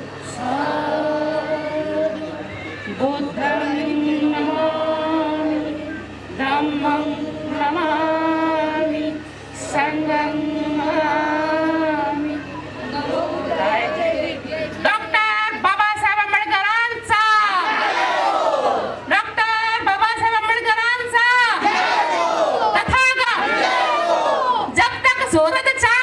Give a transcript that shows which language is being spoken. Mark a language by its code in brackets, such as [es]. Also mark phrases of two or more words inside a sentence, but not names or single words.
[pi] साधु बुद्धं नमामि धम्मं नमामि संघं नमामि [mr] डॉक्टर बाबासाहेब आंबेडकरांचा डॉक्टर बाबासाहेब आंबेडकरांचा [hi] तथागत जब तक सूरज